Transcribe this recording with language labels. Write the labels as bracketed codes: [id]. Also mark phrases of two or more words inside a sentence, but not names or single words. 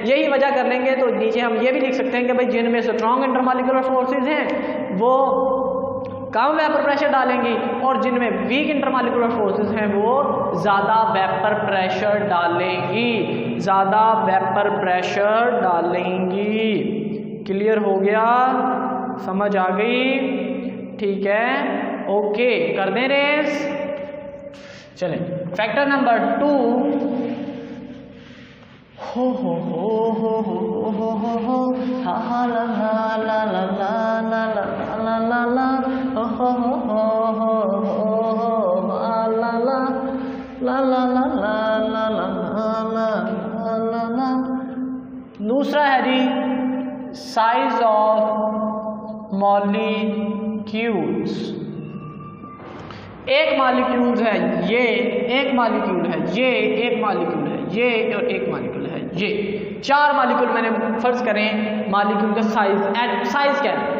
[hi] यही वजह कर लेंगे तो नीचे हम ये भी लिख सकते हैं कि भाई जिनमें [en] strong intermolecular forces [hi] हैं वो कम [en] vapor pressure [hi] डालेंगी, और जिनमें [en] weak intermolecular forces [hi] हैं वो ज़्यादा [en] vapor pressure [hi] डालेंगी, ज़्यादा [en] vapor pressure [hi] डालेंगी। क्लियर हो गया? समझ आ गई? ठीक है, ओके, कर दें रेस। चलें, [en] factor number 2. हो हा हा ला ला ला ला ला ला ला ला ला ला हो ला ला ला ला ला ला ला ला ला। [hi] दूसरा है जी [en] size of molecules. [hi] एक मॉलिक्यूल है ये, एक मॉलिक्यूल है ये, एक मॉलिक्यूल है ये, और एक मॉलिक्यूल है ये। 4 मॉलिक्यूल मैंने फर्ज करें मॉलिक्यूल का साइज क्या है?